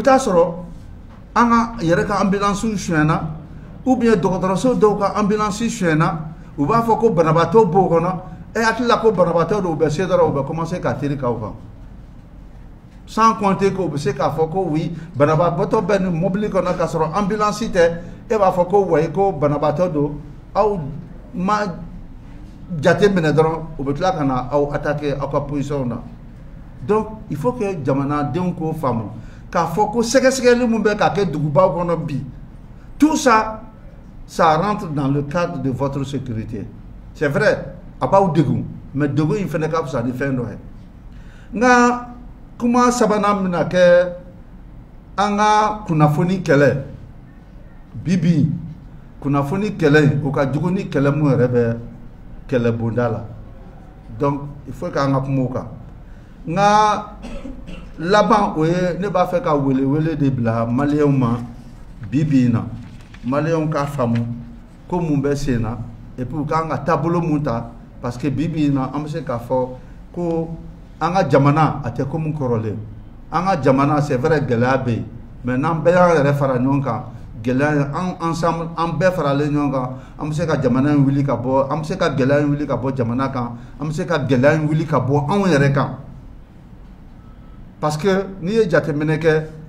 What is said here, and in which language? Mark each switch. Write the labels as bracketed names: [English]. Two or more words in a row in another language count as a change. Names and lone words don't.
[Bambara] taa sɔrɔ an ka yɛrɛ ka ambulance sonyɛna [French] ou bien [Bambara] dɔgɔtɔrɔso dɔw ka ambulance sonyɛna u b'a fɔ ko banabaatɔ b'o kɔnɔ hakili la ko banabaatɔ dɔw bɛ se dɔrɔn u bɛ commencer ka teri k'aw kan [French] sans compter [Bambara] ko u bɛ se k'a fɔ ko oui banabaatɔ bɛ nin mobili kɔnɔ k'a sɔrɔ ambulance tɛ e b'a fɔ ko wayi ko banabaatɔ don aw ma jate minɛ dɔrɔn u bɛ tila ka na aw attaquer aw ka position na. [French] Donc il faut que [Bambara] jamanadenw k'o faamu k'a fɔ ko sɛgɛsɛgɛli mun bɛ ka kɛ dugubaw kɔnɔ bi [French] tout ça ça rentre dans le cadre de votre sécurité. C'est vrai [Bambara] a b'aw degun mais degun in fana ka fisa ni fɛn dɔ ye. Nka kuma sabanan bɛna kɛ an ka kunnafoni kɛlɛ bi kunnafoni kɛlɛ o ka jugu ni kɛlɛ mun yɛrɛ bɛ kɛlɛ bonda la. [French] Donc il faut [Bambara] k'an ka kuma o kan. Nka laban o ye ne b'a fɛ ka wele de bila maliyɛnw ma bi in na maliyɛnw k'a faamu ko mun bɛ sen na [French] et puis [Bambara] u k'an ka taabolo mun ta [French] parce que [Bambara] bi in na an bɛ se k'a fɔ ko an ka jamana a tɛ komi kɔrɔlen an ka jamana [French] c'est vrai [Bambara] gɛlɛya bɛ yen mais n'an bɛɛ y'an yɛrɛ fara ɲɔgɔn kan gɛlɛya ensemble an bɛɛ faralen ɲɔgɔn kan an bɛ se ka jamana in wuli ka bɔ an bɛ se ka gɛlɛya in wuli ka bɔ jamana kan an bɛ se ka gɛlɛya in wuli ka bɔ anw yɛrɛ kan [French] parce que [Bambara] n'i ye jateminɛ kɛ